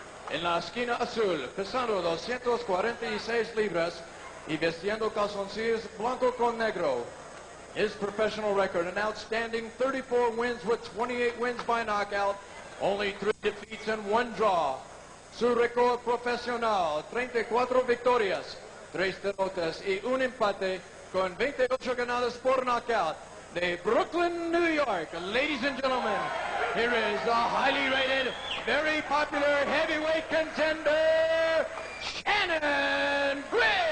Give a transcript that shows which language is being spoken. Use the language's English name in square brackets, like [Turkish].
[Spanish] En la esquina azul, pesando 246 libras y vestiendo calzoncillos blanco con negro. [English] His professional record, an outstanding 34 wins with 28 wins by knockout, only 3 defeats and 1 draw. [Spanish] Su récord profesional, 34 victorias, 3 derrotas y 1 empate con 28 ganadas por knockout. De Brooklyn, New York. [English] Ladies and gentlemen, here is the highly rated, very popular heavyweight contender, Shanon Briggs.